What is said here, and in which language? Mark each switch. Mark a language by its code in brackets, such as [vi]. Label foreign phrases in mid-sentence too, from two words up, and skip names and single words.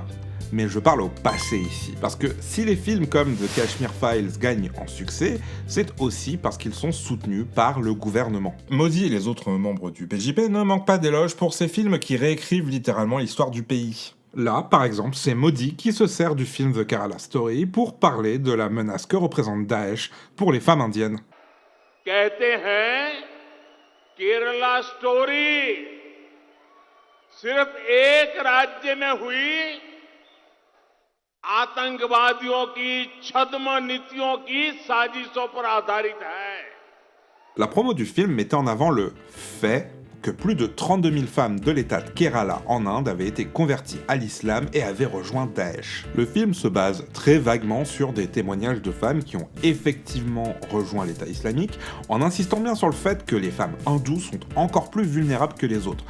[fr] Mais je parle au passé ici, parce que si les films comme The Kashmir Files gagnent en succès, c'est aussi parce qu'ils sont soutenus par le gouvernement. Modi et les autres membres du BJP ne manquent pas d'éloges pour ces films qui réécrivent littéralement l'histoire du pays. Là, par exemple, c'est Modi qui se sert du film The Kerala Story pour parler de la menace que représente Daesh pour les femmes indiennes. [hi] कहते हैं केरला स्टोरी सिर्फ एक राज्य में हुई आतंकवादियों की छद्म नीतियों की साजिशों पर आधारित है। [fr] La promo du film mettait en avant le fait que plus de 32 000 femmes de l'état de Kerala en Inde avaient été converties à l'islam et avaient rejoint Daesh. Le film se base très vaguement sur des témoignages de femmes qui ont effectivement rejoint l'état islamique, en insistant bien sur le fait que les femmes hindoues sont encore plus vulnérables que les autres.